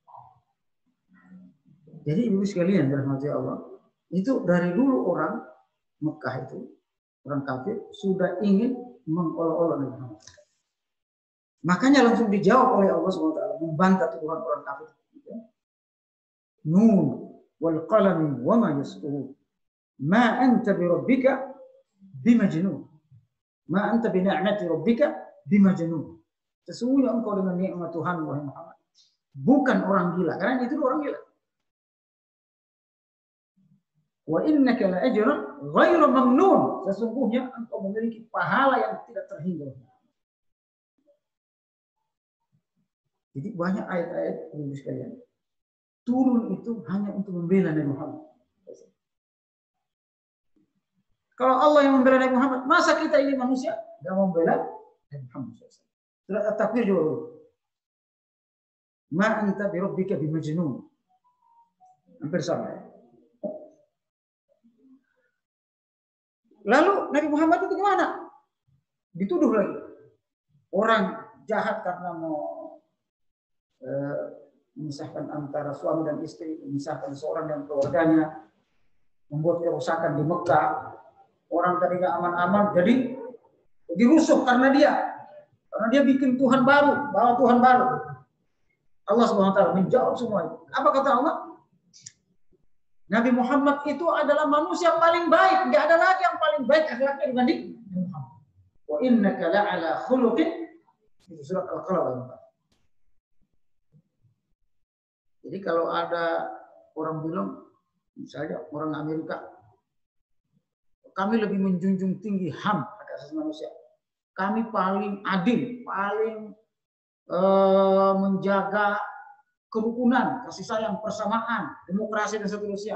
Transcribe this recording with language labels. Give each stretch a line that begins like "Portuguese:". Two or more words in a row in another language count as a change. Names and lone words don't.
Indonesian: Jadi ibu sekalian dirahmati Allah, itu dari dulu orang Mekah itu, orang kafir sudah ingin mengolok-olok Nabi Muhammad. Makanya langsung dijawab oleh Allah SWT, membantah tuduhan orang kafir.
Arabic: ن والقلم وما يسطرون. ما أنت بربك بمجنون. ما أنت بنعمة ربك بمجنون.
Indonesian: Sesungguhnya engkau dengan nikmat Tuhan wahai Muhammad bukan orang gila, karena itu orang gila.
Arabic: وإنك لأجرا غير ممنون.
Indonesian: Sesungguhnya engkau memiliki pahala yang tidak terhingga. Jadi banyak ayat-ayat Ibu sekalian turun itu hanya untuk membela Nabi Muhammad. Kalau Allah yang membela Nabi Muhammad, masa kita ini manusia tidak membela Nabi Muhammad? Surat At-Takwir juga.
Arabic: ما أنت بربك بمجنون.
Indonesian: Hampir sama. Lalu Nabi Muhammad itu gimana? Dituduh lagi. Orang jahat karena mau memisahkan antara suami dan istri, memisahkan seorang dan keluarganya, membuat kerusakan di Mekah. Orang tadinya aman-aman jadi dirusuh karena dia bikin Tuhan baru, bawa Tuhan baru. Allah SWT menjawab semua itu. Apa kata Allah? Nabi Muhammad itu adalah manusia paling baik. Tidak ada lagi yang paling baik akhlaknya dibanding Nabi Muhammad.
Arabic: وإنك لعلى خلق.
Indonesian: Itu surat Al-Qalam. Jadi kalau ada orang bilang, misalnya orang Amerika, kami lebih menjunjung tinggi HAM, hak asasi manusia. Kami paling adil, paling menjaga kerukunan, kasih sayang, persamaan, demokrasi dan seterusnya.